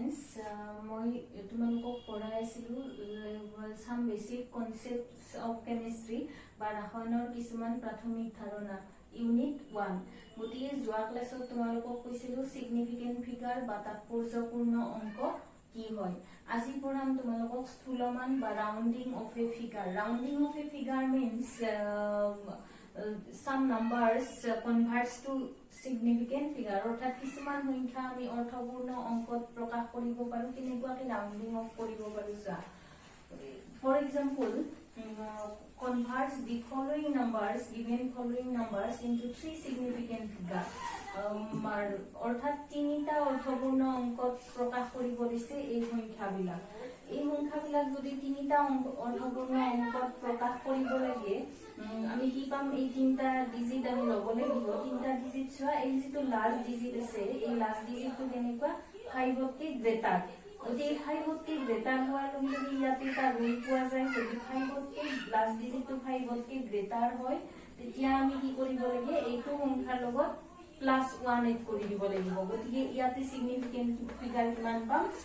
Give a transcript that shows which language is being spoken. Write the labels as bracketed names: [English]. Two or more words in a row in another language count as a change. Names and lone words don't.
[Assamese] students, মই তোমালোকক পঢ়াই আছিলো [English] some basic concepts of chemistry [Assamese] বা ৰসায়নৰ কিছুমান প্ৰাথমিক ধাৰণা ইউনিট 1 গতিকে যোৱা ক্লাছত তোমালোকক কৈছিলো [English] significant figure [Assamese] বা তাৎপৰ্যপূৰ্ণ অংক কি হয় আজি পঢ়াম তোমালোকক স্থূলমান বা [English] rounding of a figure means some numbers converts to significant figure [Assamese] অর্থাৎ কিছুমান সংখ্যা আমি অৰ্থপূৰ্ণ অংকত প্ৰকাশ কৰিব পাৰো কেনেকুৱাকে [English] rounding off [Assamese] কৰিব পাৰো যা [English] for example converts the following numbers into three significant figure [Assamese] অর্থাৎ তিনিটা অৰ্থপূৰ্ণ অংকত প্ৰকাশ কৰিব দিছে এই সংখ্যাবিলাক যদি তিনিটা অৰ্থপূৰ্ণ অংকত প্ৰকাশ কৰিব লাগে আমি কি পাম এই তিনটা ডিজিট আমি লব লাগিব তিনটা ডিজিট চোৱা এই যেটো [English] last digit [Assamese] আছে এই [English] last digit [Assamese] কেনেকুৱা 5 কে গ্ৰেটাৰ যদি 5 কে গ্ৰেটাৰ হোৱাৰ লগে লগে ইয়াতে এটা ৰুল পোৱা যায় যদি 5 কে [English] last digit [Assamese] 5 কে গ্ৰেটাৰ হয় তেতিয়া আমি কি কৰিব লাগে এইটো সংখ্যাৰ লগত +1 এড কৰি দিব লাগিব গতিকে ইয়াতে [English] significant figure [Assamese] কিমান পাম